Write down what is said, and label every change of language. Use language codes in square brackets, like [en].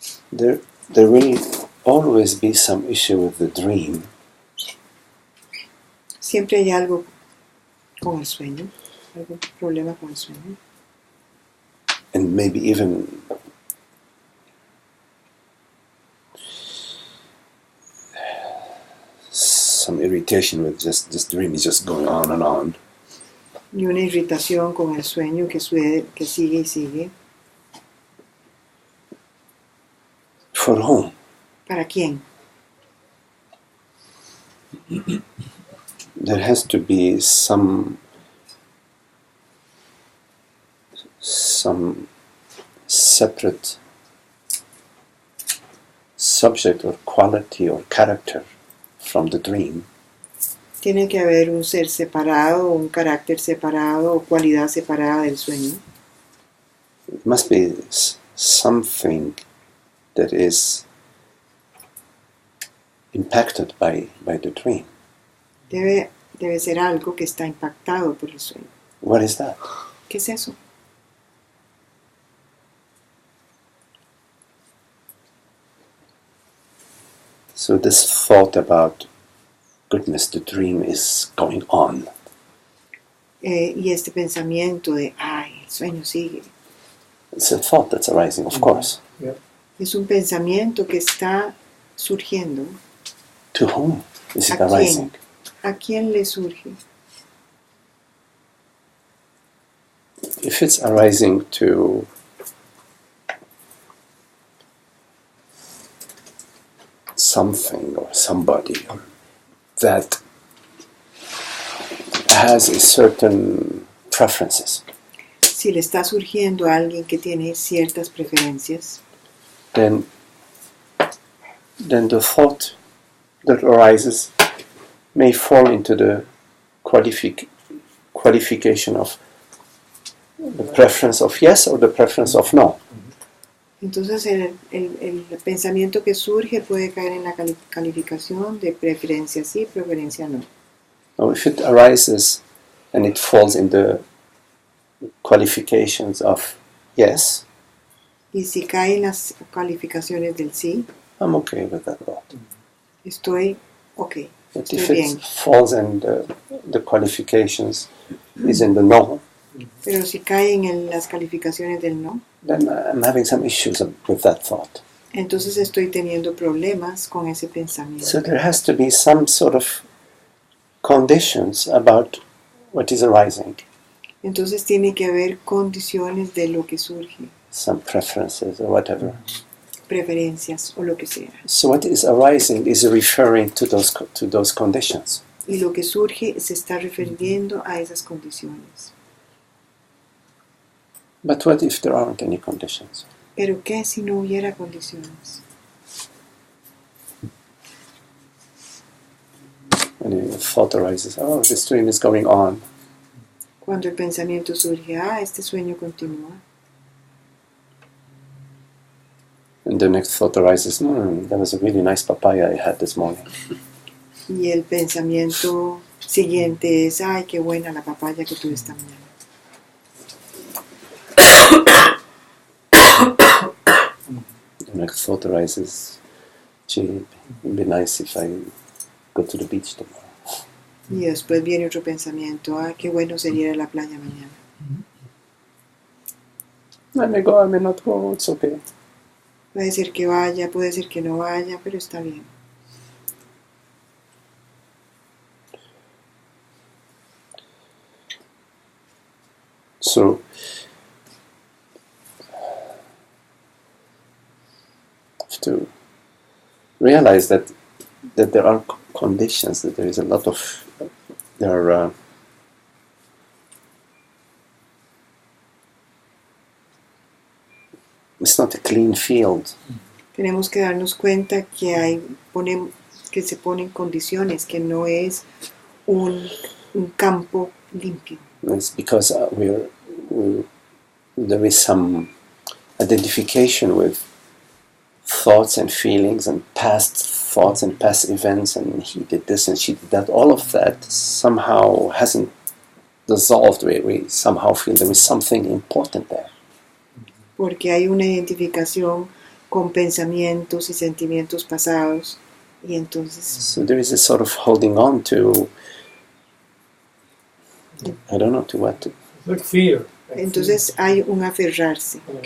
[en] There will always be some issue with the dream. [es] Siempre hay algo con el sueño, algún problema con el sueño. [en] And maybe even some irritation with just this dream is just going on and on. [es] Y una irritación con el sueño que sigue y sigue. [en] For whom? [es] ¿Para quién? [en] There has to be some separate subject or quality or character from the dream. [es] Tiene que haber un ser separado, un carácter separado o cualidad separada del sueño. [en] It must be something that is impacted by the dream. [es] Debe ser algo que está impactado por el sueño. [en] What is that? [es] ¿Qué es eso? [en] So this thought about goodness, the dream is going on. [es] Y este pensamiento de, el sueño sigue. [en] It's a thought that's arising, of course. Yeah. [es] Es un pensamiento que está surgiendo. [en] To whom is it arising? [es] ¿A quién le surge? [en] If it's arising to something or somebody that has a certain preferences, [es] Si le está surgiendo a alguien que tiene ciertas preferencias, [en] then the thought that arises may fall into the qualification of the preference of yes or the preference of no. [es] entonces el pensamiento que surge puede caer en la calificación de preferencia sí, preferencia no. [en] Now, if it arises and it falls in the qualifications of yes, [es] Y si cae en las calificaciones del sí, [en] I'm okay with that thought. [es] estoy ok, [en] But [es] estoy [en] if [es] bien. [en] it falls in the qualifications is in the no, [es] Pero si cae en las calificaciones del no, [en] then I'm having some issues with that thought. [es] Entonces estoy teniendo problemas con ese pensamiento. [en] So there has to be some sort of conditions about what is arising, [es] Entonces tiene que haber condiciones de lo que surge, [en] some preferences or whatever. [es] preferencias o lo que sea. [en] So what is arising is referring to those conditions. [es] Y lo que surge se está refiriendo a esas condiciones. [en] But what if there aren't any conditions? [es] Pero ¿qué si no hubiera condiciones? [en] When a thought arises, oh, this dream is going on. [es] Cuando el pensamiento surge, este sueño continúa. [en] And the next thought arises, that was a really nice papaya I had this morning. [es] Y el pensamiento siguiente es, ay, qué buena la papaya que tuve esta mañana. [en] The next thought arises, gee, it'd be nice if I go to the beach tomorrow. [es] Y después viene otro pensamiento, qué bueno sería ir a la playa mañana. [en] I may go, I may not go, it's okay. [es] Puede ser que vaya, puede ser que no vaya, pero está bien. [en] So, have to realize that there are conditions, that there is a lot of, it's not a clean field. [es] Tenemos que darnos cuenta que que se ponen condiciones, que no es un campo limpio. [en] It's because there is some identification with thoughts and feelings and past thoughts and past events, and he did this and she did that. All of that somehow hasn't dissolved. We somehow feel there is something important there. [es] Porque hay una identificación con pensamientos y sentimientos pasados, y entonces... [en] So there is a sort of holding on to, I don't know, to what. Like fear. [es] Entonces hay un aferrarse.